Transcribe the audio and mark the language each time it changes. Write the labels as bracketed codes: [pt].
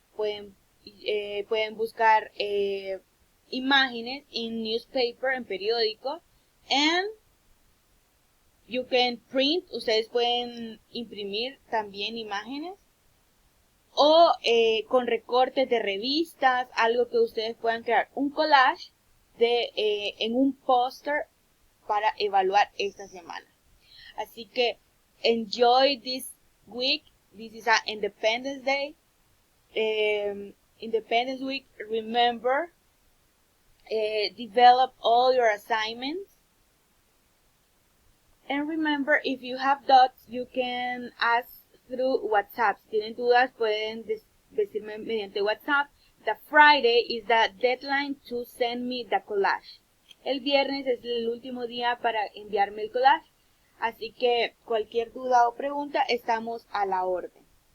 [es] Pueden buscar imágenes en newspaper, en periódico, [en] and you can print, [es] ustedes pueden imprimir también imágenes, o con recortes de revistas, algo que ustedes puedan crear, un collage en un póster para evaluar esta semana. Así que [en] enjoy this week. This is an Independence Day. Independence Week, remember, develop all your assignments. And remember, if you have doubts, you can ask through WhatsApp. [es] Si tienen dudas, pueden decirme mediante WhatsApp. [en] The Friday is the deadline to send me the collage. [es] El viernes es el último día para enviarme el collage. Así que cualquier duda o pregunta, estamos a la orden.